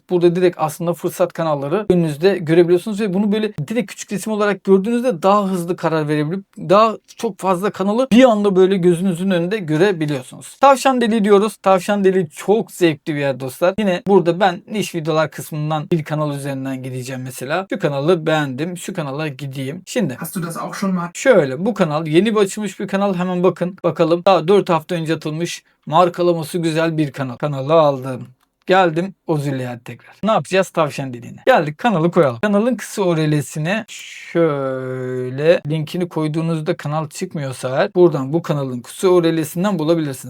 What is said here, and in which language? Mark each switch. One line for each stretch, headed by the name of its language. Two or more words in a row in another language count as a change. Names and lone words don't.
Turkish: Burada direkt aslında fırsat kanalları önünüzde görebiliyorsunuz ve bunu böyle direkt küçük resim olarak gördüğünüzde daha hızlı karar verebilip daha çok fazla kanalı bir anda böyle gözünüzün önünde görebiliyorsunuz. Tavşan deliği diyoruz. Tavşan deliği çok zevkli bir yer dostlar. Yine burada ben niş videolar kısmından bir kanal üzerinden gideceğim mesela. Şu kanalı beğendim. Şu kanala gideyim. Şimdi
German: Hast du das auch schon mal?
Turkish: şöyle bu kanal yeni bir açılmış bir kanal. Hemen bakın bakalım. Daha 4 hafta önce atılmış. Markalaması güzel bir kanal. Kanalı aldım. Geldim Ozulya'ya tekrar. Ne yapacağız? Tavşan deliğine. Geldik kanalı koyalım. Kanalın kısa URL'sine şöyle linkini koyduğunuzda kanal çıkmıyorsa eğer buradan bu kanalın kısa URL'sinden bulabilirsiniz.